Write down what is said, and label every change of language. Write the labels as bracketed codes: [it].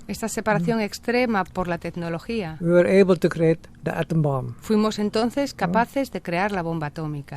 [es] esta separación extrema por la tecnología, [en] we were able to create the atom bomb. [es] fuimos entonces capaces de crear la bomba atómica.